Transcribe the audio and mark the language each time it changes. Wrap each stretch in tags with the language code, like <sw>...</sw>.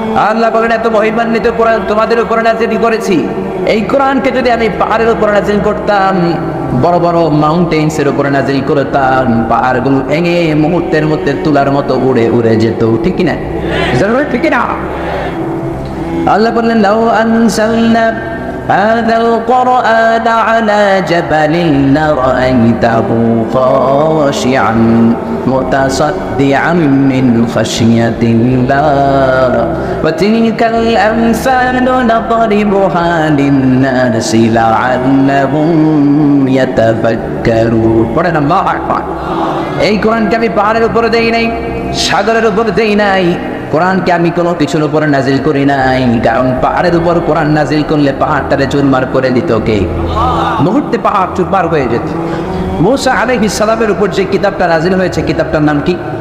<bn>আল্লাহ বলেন এত মহিমান্বিত কোরআন তোমাদের উপর নাযিল করেছি। এই কোরআনকে যদি আমি পাহাড়ের উপর নাযিল করতাম, বড় বড় মাউন্টেন্স এর উপর নাযিল করতাম, পাহাড়গুলো ভেঙে মুহূর্তের মধ্যে তুলার মতো উড়ে উড়ে যেত, ঠিক কিনা? ঠিক কিনা? আল্লাহ বললেন লাউ আনসালনা</bn> <ar>هذا القرآن على جبل لرأيته خاشعا متصدعا من خشية الله وتلك الأمثال نضربها للناس لعلهم يتفكرون.</ar> <bn>পড়েন আল্লাহু আকবার। এই কোরআনকে আমি পাহাড়ের উপরে দেই নাই, সাগরের উপরে দেই নাই, কোরআনকে আমি কোনো কিছুর উপরে নাজিল করি নাই। কারণ পাহাড়ের উপর কোরআন নাজিল করলে পাহাড়টারে চুরমার করে দিত কে? মুহূর্তে পাহাড় চুরমার হয়ে যেত। মূসা আলাইহিস সালামের উপর যে কিতাবটা নাজিল হয়েছে, কিতাবটার নাম কি?</bn>